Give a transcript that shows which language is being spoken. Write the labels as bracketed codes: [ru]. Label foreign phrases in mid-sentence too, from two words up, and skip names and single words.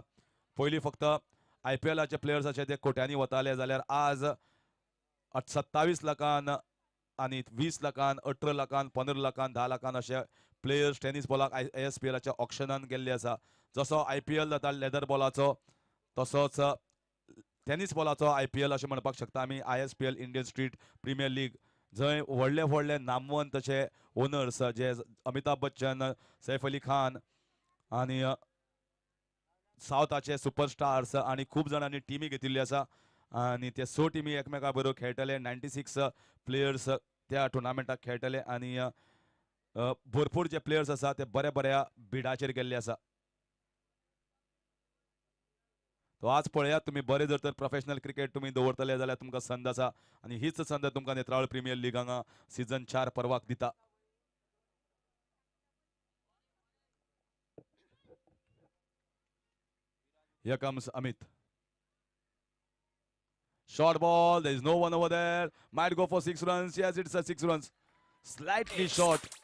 [kok] पयलीं फक्त IPLचे प्लेयर्स ते कोट्यांनी वताले, जाल्यार आज 27 लाखान आनी 20 लाखान, 18 लाखान, 15 लाखान, 10 लाखान अशे प्लेयर्स [en] tennis ball [kok] ISPLच्या ऑक्शनान गेल्ले आसा. जसो IPL जाता [en] leather ball, [kok] तसोच [en] tennis ball [kok] IPL अशें म्हणपाक शकता आमी. ISPL इंडियन स्ट्रीट प्रिमियर लीग, जंय व्हडले व्हडले नामवंत अशे ओनर्स जे अमिताभ बच्चन, सैफ अली खान आनी सावथाचे सुपरस्टार्स आनी खूब जाणांनी टिमी घेतिल्ली आसा. आनी ते 6 टिमी एकमेका बरोबर खेळटले. 96 प्लेयर्स त्या टुर्नामेंटाक खेळटले आनी भरपूर जे प्लेयर्स आसा ते बऱ्या बऱ्या बिडाचेर गेल्ले आसा. तो आज पळयात तुमी, बरे जर तर [en] professional cricket [kok] तुमी दवरतले जाल्यार तुमकां संद आसा आनी हीच संद तुमकां नेत्रावळ प्रिमियर लीग हांगा सीझन 4 परवाक दिता. [en] Here comes Amit. Short ball. There is no one over there. Might go for 6 runs. Yes, it's a 6 runs. Slightly short.